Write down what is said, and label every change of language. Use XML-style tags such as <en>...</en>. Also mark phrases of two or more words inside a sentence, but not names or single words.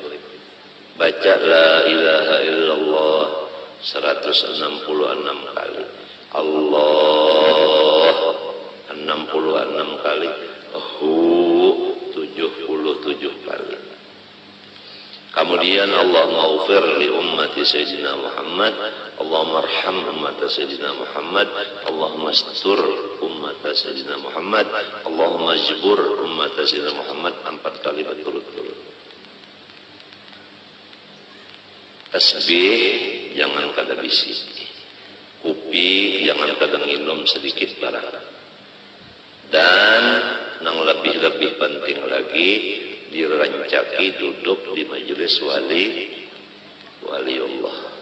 <bjn>Baca</bjn> <ar>لا إله إلا الله</ar> <bjn>166 kali. Allah 66 kali. Hu 77 kali. Kemudian</bjn> <ar>اللهم اغفر لأمة سيدنا محمد. اللهم ارحم أمة سيدنا محمد. اللهم استر أمة سيدنا محمد. اللهم اجبر أمة سيدنا محمد</ar> <bjn>4 kali berturut-turut. Tasbih jangan kada bisi. Kupi jangan kada minum sedikit barang. Dan yang lebih-lebih penting lagi, dirancaki duduk di majelis waliullah.</bjn>